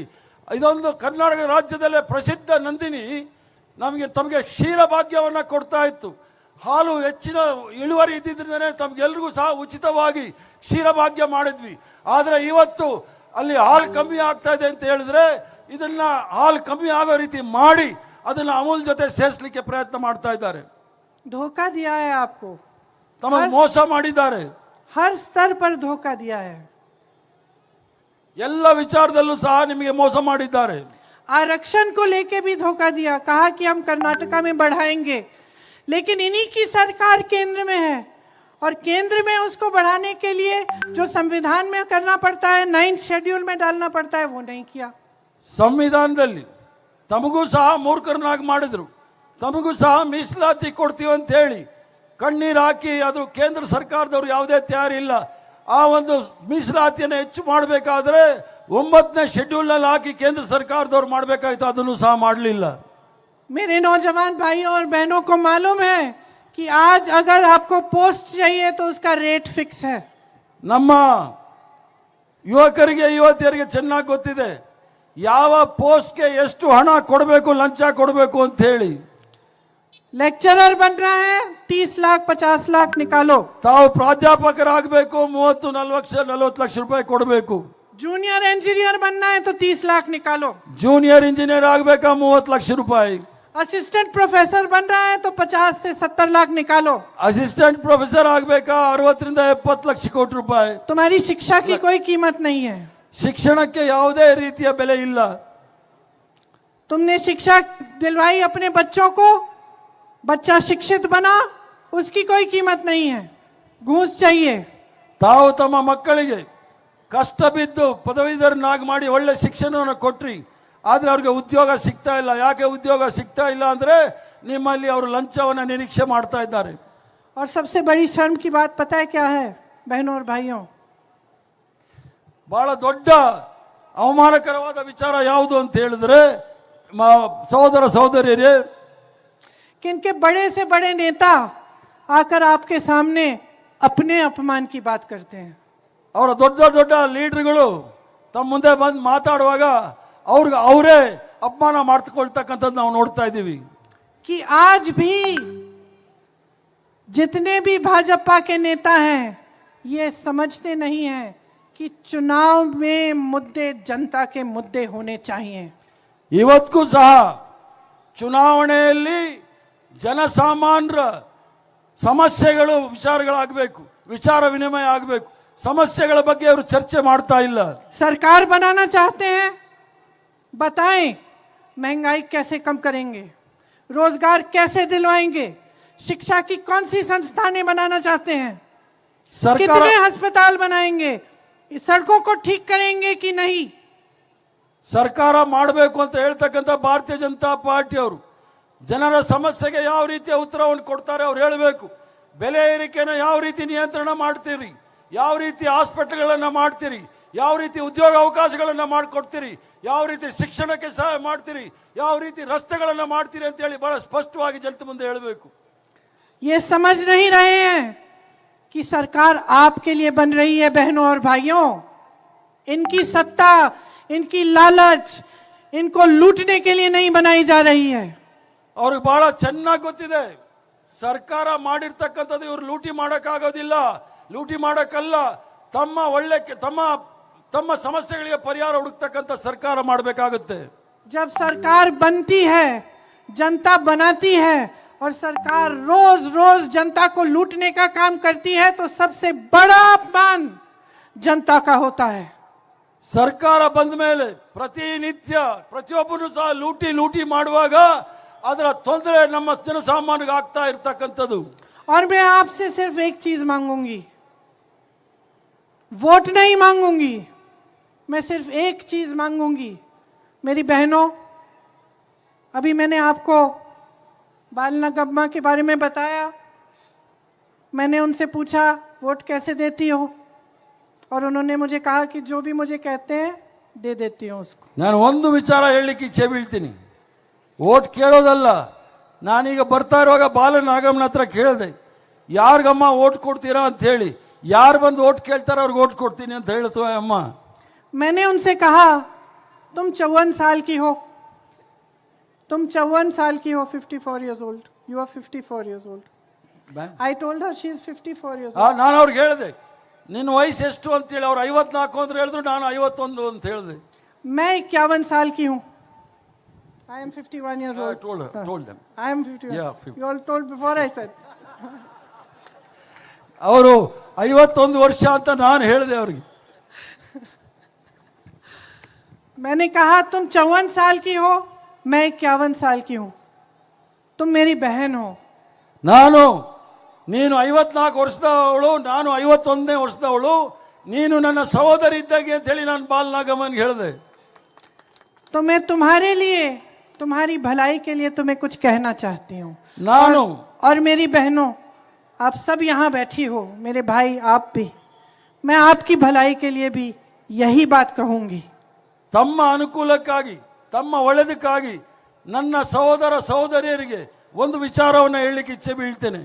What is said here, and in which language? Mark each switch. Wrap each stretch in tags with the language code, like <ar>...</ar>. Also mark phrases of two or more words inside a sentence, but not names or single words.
<kn>ಇದೊಂದು ಕರ್ನಾಟಕ ರಾಜ್ಯದಲ್ಲೇ ಪ್ರಸಿದ್ಧ ನಂದಿನಿ ತಮಗೆ ಕ್ಷೀರ ಭಾಗ್ಯವನ್ನು ಕೊಡ್ತಾ ಇತ್ತು. ಹಾಲು ಹೆಚ್ಚಿನ ಇಳುವರಿ ಇದ್ದಿದ್ರಿಂದನೇ ತಮಗೆಲ್ರಿಗೂ ಸಹ ಉಚಿತವಾಗಿ ಕ್ಷೀರ ಭಾಗ್ಯ ಮಾಡಿದ್ವಿ. ಆದರೆ ಇವತ್ತು ಅಲ್ಲಿ ಹಾಲು ಕಮ್ಮಿ ಆಗ್ತಾ ಇದೆ ಅಂತ ಹೇಳಿದ್ರೆ ಇದನ್ನ ಹಾಲು ಕಮ್ಮಿ ಆಗೋ ರೀತಿ ಮಾಡಿ ಅದನ್ನ ಅಮೂಲ್ ಜೊತೆ ಸೇರಿಸಲಿಕ್ಕೆ ಪ್ರಯತ್ನ ಮಾಡ್ತಾ ಇದ್ದಾರೆ.</kn> <hi>धोखा दिया है आपको,</hi> <kn>ತಮಗೆ ಮೋಸ ಮಾಡಿದ್ದಾರೆ.</kn> <hi>हर स्तर पर धोखा दिया है।</hi> <kn>ಎಲ್ಲ ವಿಚಾರದಲ್ಲೂ ಸಹ ನಿಮಗೆ ಮೋಸ ಮಾಡಿದ್ದಾರೆ.</kn> <hi>आरक्षण को लेके भी धोखा दिया, कहा कि हम कर्नाटका में बढ़ाएंगे, लेकिन इन्हीं की सरकार केंद्र में है, और केंद्र में उसको बढ़ाने के लिए जो संविधान में करना पड़ता है, 9th शेड्यूल में डालना पड़ता है, वो नहीं किया।</hi> <kn>ಸಂವಿಧಾನದಲ್ಲಿ ತಮಗೂ ಸಹ ಮೂರ್ಖರನ್ನಾಗಿ ಮಾಡಿದ್ರು. ತಮಗೂ ಸಹ ಮೀಸಲಾತಿ ಕೊಡ್ತೀವಿ ಅಂತ ಹೇಳಿ ಕಣ್ಣೀರು ಹಾಕಿ ಅದು ಕೇಂದ್ರ ಸರ್ಕಾರದವರು ಯಾವುದೇ ತಯಾರಿಲ್ಲ. ಆ ಒಂದು ಮೀಸಲಾತಿಯನ್ನು ಹೆಚ್ಚು ಮಾಡಬೇಕಾದ್ರೆ 9ನೇ ಶೆಡ್ಯೂಲ್ನಲ್ಲಿ ಹಾಕಿ ಕೇಂದ್ರ ಸರ್ಕಾರದವರು ಮಾಡಬೇಕಾಯ್ತು, ಅದನ್ನು ಸಹ ಮಾಡಲಿಲ್ಲ.</kn> <hi>मेरे नौजवान भाइयों और बहनों को मालूम है कि आज अगर आपको पोस्ट चाहिए तो उसका</hi> <en>rate fix</en> <hi>है।</hi> <kn>ನಮ್ಮ ಯುವಕರಿಗೆ ಯುವತಿಯರಿಗೆ ಚೆನ್ನಾಗಿ ಗೊತ್ತಿದೆ ಯಾವ ಪೋಸ್ಟ್ಗೆ ಎಷ್ಟು ಹಣ ಕೊಡಬೇಕು, ಲಂಚ ಕೊಡಬೇಕು ಅಂತ ಹೇಳಿ.</kn> <hi>लेक्चरर बनना है 30 लाख 50 लाख निकालो,</hi> <kn>ತಾವು ಪ್ರಾಧ್ಯಾಪಕರಾಗಬೇಕು 30-40 ಲಕ್ಷ ರೂಪಾಯಿ ಕೊಡಬೇಕು.</kn> <en>junior engineer</en> <hi>बनना है तो 30 लाख निकालो,</hi> <en>junior engineer</en> <kn>ಆಗಬೇಕಾ 30 ಲಕ್ಷ ರೂಪಾಯಿ.</kn> <en>assistant professor</en> <hi>बन रहा है तो 50 से 70 लाख निकालो,</hi> <en>assistant professor</en> <kn>ಆಗಬೇಕಾ 60-70 ಲಕ್ಷ ಕೋಟಿ ರೂಪಾಯಿ.</kn> <hi>तुम्हारी शिक्षा की कोई कीमत नहीं है।</hi> <kn>ಶಿಕ್ಷಣಕ್ಕೆ ಯಾವುದೇ ರೀತಿಯ ಬೆಲೆ ಇಲ್ಲ.</kn> <hi>तुमने शिक्षा दिलवाई अपने बच्चों को, बच्चा शिक्षित बना, उसकी कोई कीमत नहीं है, घूस चाहिए।</hi> <kn>ತಾವು ತಮ್ಮ ಮಕ್ಕಳಿಗೆ ಕಷ್ಟ ಬಿದ್ದು ಪದವೀಧರನಾಗಿ ಮಾಡಿ ಒಳ್ಳೆ ಶಿಕ್ಷಣವನ್ನು ಕೊಟ್ರಿ, ಆದ್ರೆ ಅವ್ರಿಗೆ ಉದ್ಯೋಗ ಸಿಗ್ತಾ ಇಲ್ಲ. ಯಾಕೆ ಉದ್ಯೋಗ ಸಿಗ್ತಾ ಇಲ್ಲ ಅಂದ್ರೆ ನಿಮ್ಮಲ್ಲಿ ಅವರು ಲಂಚವನ್ನು ನಿರೀಕ್ಷೆ ಮಾಡ್ತಾ ಇದ್ದಾರೆ.</kn> <hi>और सबसे बड़ी शर्म की बात पता है क्या है बहनों और भाइयों?</hi> <kn>ಬಹಳ ದೊಡ್ಡ ಅವಮಾನಕರವಾದ ವಿಚಾರ ಯಾವುದು ಅಂತ ಹೇಳಿದ್ರೆ ಸಹೋದರ ಸಹೋದರಿಯರೇ,</kn> <hi>कि इनके बड़े से बड़े नेता आकर आपके सामने अपने अपमान की बात करते हैं।</hi> <kn>ಅವರ ದೊಡ್ಡ ದೊಡ್ಡ ಲೀಡರ್ಗಳು ತಮ್ಮ ಮುಂದೆ ಬಂದು ಮಾತಾಡುವಾಗ ಅವ್ರಿಗೆ ಅವರೇ ಅಪಮಾನ ಮಾಡ್ಕೊಳ್ತಕ್ಕಂಥದ್ದು ನಾವು ನೋಡ್ತಾ ಇದ್ದೀವಿ.</kn> <hi>कि आज भी जितने भी भाजपा के नेता हैं ये समझते नहीं हैं कि चुनाव में मुद्दे जनता के मुद्दे होने चाहिए।</hi> <kn>ಇವತ್ತಿಗೂ ಸಹ ಚುನಾವಣೆಯಲ್ಲಿ ಜನಸಾಮಾನ್ಯರ ಸಮಸ್ಯೆಗಳು ವಿಚಾರಗಳಾಗಬೇಕು, ವಿಚಾರ ವಿನಿಮಯ ಆಗಬೇಕು. ಸಮಸ್ಯೆಗಳ ಬಗ್ಗೆ ಅವರು ಚರ್ಚೆ ಮಾಡ್ತಾ ಇಲ್ಲ.</kn> <hi>सरकार बनाना चाहते हैं, बताएं महंगाई कैसे कम करेंगे, रोजगार कैसे दिलवाएंगे, शिक्षा की कौन सी संस्थानें बनाना चाहते हैं, कितने अस्पताल बनाएंगे, सड़कों को ठीक करेंगे कि नहीं।</hi> <kn>ಸರ್ಕಾರ ಮಾಡಬೇಕು ಅಂತ ಹೇಳ್ತಕ್ಕಂಥ ಭಾರತೀಯ ಜನತಾ ಪಾರ್ಟಿ ಅವರು ಜನರ ಸಮಸ್ಯೆಗೆ ಯಾವ ರೀತಿಯ ಉತ್ತರವನ್ನು ಕೊಡ್ತಾರೆ ಅವ್ರು ಹೇಳಬೇಕು. ಬೆಲೆ ಏರಿಕೆನ ಯಾವ ರೀತಿ ನಿಯಂತ್ರಣ ಮಾಡ್ತೀರಿ, ಯಾವ ರೀತಿ ಹಾಸ್ಪಿಟಲ್ಗಳನ್ನು ಮಾಡ್ತೀರಿ, ಯಾವ ರೀತಿ ಉದ್ಯೋಗ ಅವಕಾಶಗಳನ್ನು ಮಾಡಿಕೊಡ್ತೀರಿ, ಯಾವ ರೀತಿ ಶಿಕ್ಷಣಕ್ಕೆ ಸಹಾಯ ಮಾಡ್ತೀರಿ, ಯಾವ ರೀತಿ ರಸ್ತೆಗಳನ್ನು ಮಾಡ್ತೀರಿ ಅಂತ ಹೇಳಿ ಬಹಳ ಸ್ಪಷ್ಟವಾಗಿ ಜನತೆ ಮುಂದೆ ಹೇಳಬೇಕು.</kn> <hi>ये समझ नहीं रहे हैं कि सरकार आपके लिए बन रही है। बहनों और भाइयों, इनकी सत्ता, इनकी लालच इनको लूटने के लिए नहीं बनाई जा रही है।</hi> <kn>ಅವ್ರಿಗೆ ಬಹಳ ಚೆನ್ನಾಗಿ ಗೊತ್ತಿದೆ, ಸರ್ಕಾರ ಮಾಡಿರ್ತಕ್ಕಂಥದ್ದು ಇವರು ಲೂಟಿ ಮಾಡೋಕ್ಕಾಗೋದಿಲ್ಲ, ಲೂಟಿ ಮಾಡೋಕ್ಕಲ್ಲ, ತಮ್ಮ ಸಮಸ್ಯೆಗಳಿಗೆ ಪರಿಹಾರ ಹುಡುಕ್ತಕ್ಕಂಥ ಸರ್ಕಾರ ಮಾಡಬೇಕಾಗುತ್ತೆ.</kn> <hi>जब सरकार बनती है, जनता बनाती है और सरकार रोज रोज जनता को लूटने का काम करती है तो सबसे बड़ा अपमान जनता का होता है।</hi> <kn>ಸರ್ಕಾರ ಬಂದ ಮೇಲೆ ಪ್ರತಿನಿತ್ಯ ಪ್ರತಿಯೊಬ್ಬರು ಸಹ ಲೂಟಿ ಮಾಡುವಾಗ ಅದರ ತೊಂದರೆ ನಮ್ಮ ಜನಸಾಮಾನ್ಯರಿಗೆ ಆಗ್ತಾ ಇರತಕ್ಕಂಥದ್ದು.</kn> <hi>और मैं आपसे सिर्फ एक चीज मांगूंगी, वोट नहीं मांगूंगी, मैं सिर्फ एक चीज मांगूंगी। मेरी बहनों, अभी मैंने आपको बालना गम्मा के बारे में बताया, मैंने उनसे पूछा वोट कैसे देती हो, और उन्होंने मुझे कहा कि जो भी मुझे कहते हैं दे देती हूँ उसको।</hi> <kn>ನಾನು ಒಂದು ವಿಚಾರ ಹೇಳಲಿಕ್ಕೆ ಇಚ್ಛೆ ಬೀಳ್ತೀನಿ, ವೋಟ್ ಕೇಳೋದಲ್ಲ. ನಾನೀಗ ಬರ್ತಾ ಇರುವಾಗ ಬಾಲನಾಗಮ್ಮನ ಹತ್ರ ಕೇಳಿದೆ, ಯಾರಿಗಮ್ಮ ವೋಟ್ ಕೊಡ್ತೀರಾ ಅಂತ ಹೇಳಿ. ಯಾರು ಬಂದು ವೋಟ್ ಕೇಳ್ತಾರೋ ಅವ್ರಿಗೆ ವೋಟ್ ಕೊಡ್ತೀನಿ ಅಂತ ಹೇಳ್ತವ ಅಮ್ಮ.</kn> <hi>मैंने उनसे कहा तुम 54 साल की हो, तुम 54 साल की हो,</hi> <en>54 years old, you are 54 years old. I told her she is 54 years old.</en> <kn>ನಾನು ಅವ್ರಿಗೆ ಹೇಳಿದೆ ನಿನ್ನ ವಯಸ್ಸು ಎಷ್ಟು ಅಂತ ಹೇಳಿ. ಅವ್ರು 54 ಅಂತ ಹೇಳಿದ್ರು, ನಾನು 51 ಅಂತ ಹೇಳಿದೆ.</kn> <hi>मैं 51 साल की हूँ.</hi> <en>I am 51 years old. told them. I am 51. Yeah, 50. You all told before I said.</en> <kn>ಅವರು 51 ವರ್ಷ ಅಂತ ನಾನು ಹೇಳಿದೆ ಅವ್ರಿಗೆ.</kn> <hi>मैंने कहा तुम 54 साल की हो, मैं 51 साल की हूँ, तुम मेरी बहन हो.</hi> <kn>ನೀನು 54 ವರ್ಷದವಳು, ನಾನು 51ನೇ ವರ್ಷದವಳು, ನೀನು ನನ್ನ ಸಹೋದರಿ ಇದ್ದಾಗೆ ಅಂತ ಹೇಳಿ ನಾನು ಬಾಲನಾಗಮ್ಮನಿಗೆ ಹೇಳಿದೆ.</kn> <hi>तो मैं तुम्हारे लिए, तुम्हारी भलाई के लिए तुम्हें कुछ कहना चाहती हूँ. और मेरी बहनों, आप सब यहाँ बैठी हो, मेरे भाई आप भी, मैं आपकी भलाई के लिए भी यही बात कहूंगी.</hi> <kn>ತಮ್ಮ ಅನುಕೂಲಕ್ಕಾಗಿ, ತಮ್ಮ ಒಳ್ಳೆದಕ್ಕಾಗಿ ನನ್ನ ಸಹೋದರ ಸಹೋದರಿಯರಿಗೆ ಒಂದು ವಿಚಾರವನ್ನು ಹೇಳಲಿಕ್ಕೆ ಇಚ್ಛೆ ಬೀಳ್ತೇನೆ.</kn>